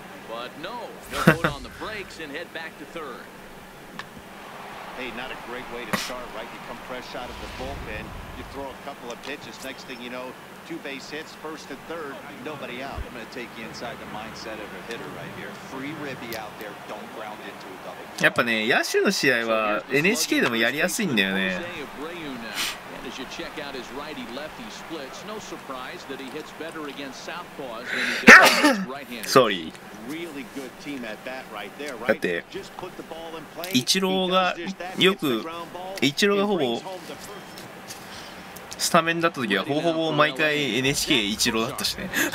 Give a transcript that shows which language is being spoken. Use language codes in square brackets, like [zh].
[en] But no, he'll put on the brakes and head back to third. Hey, not a great way to start, right? You come fresh out of the bullpen, you throw a couple of pitches. Next thing you know, 2 base hits, first and third, nobody out. I'm going to take you inside the mindset of a hitter right here. Free ribby out there, don't ground into a double. [ja] やっぱね、野手の試合は NHK でもやりやすいんだよね。 [en] As you check out his righty-lefty splits, no surprise that he hits better against southpaws than he does against right-handers. Sorry. Really good team at bat right there, [ja] だっ [en] right? [ja] て [en] Just put the ball in play. [ja] イチローがよくイチローがほぼスタメンだった時はほぼほぼ毎回 NHK イチローだったしね。